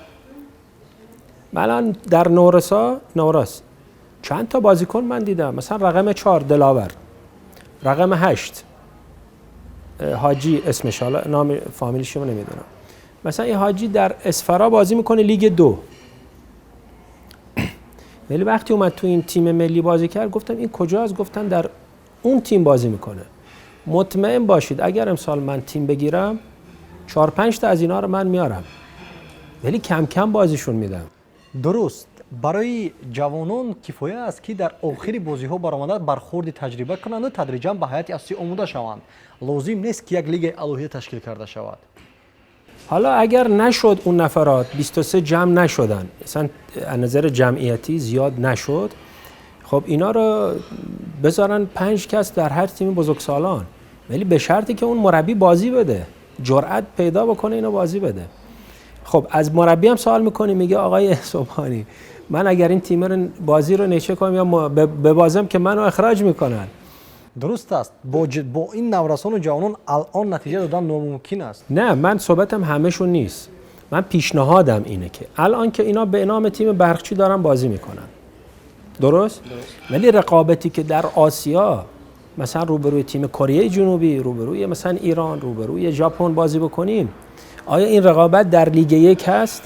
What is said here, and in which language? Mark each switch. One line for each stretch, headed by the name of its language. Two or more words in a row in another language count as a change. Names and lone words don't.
Persian: من در نوراس چند تا بازیکن من دیدم، مثلا رقم 4 دلاور، رقم 8 حاجی اسمش، حالا نام فامیلیش رو نمیدونم، مثلا این حاجی در اسفرا بازی میکنه لیگ 2، ولی وقتی اومد تو این تیم ملی بازی کرد گفتم این کجاست؟ گفتن در اون تیم بازی میکنه. مطمئن باشید اگر امسال من تیم بگیرم 4-5 تا از اینا رو من میارم، ولی کم کم بازیشون میدم.
Tajik: дуруст барои ҷавонон кифоя аст ки дар охири бозиҳо баромада бархурди таҷриба кунанду тадриҷан ба ҳайати асосӣ омода шаванд. лозим нест ки як лигаи алоҳия ташкил карда шавад.
Persian: حالا اگر نشد اون نفرات 23 جمع نشدن، مثلا از نظر جمعیتی زیاد نشد، خب اینا رو بذارن 5 کس در هر تیم بزرگسالان، ولی به شرطی که اون مربی بازی بده، جرأت پیدا بکنه اینو بازی بده. خب از مربی هم سوال میکنی، میگه آقای سبحانی من اگر این تیم رو بازی رو نشه کنم یا ببازم که منو اخراج میکنن.
Tajik: дуруст аст бо ин наврасону ҷавонон алон натиҷа додан номумкин аст.
Persian: نه من صحبتم همهشون نیست، من پیشنهادم اینه که الان که اینا به نام تیم برقچی دارن بازی میکنن، درست؟ ولی رقابتی که در آسیا مثلا روبروی تیم کره جنوبی، روبروی مثلا ایران، روبروی ژاپن بازی بکنیم، آیا این رقابت در لیگ 1 هست؟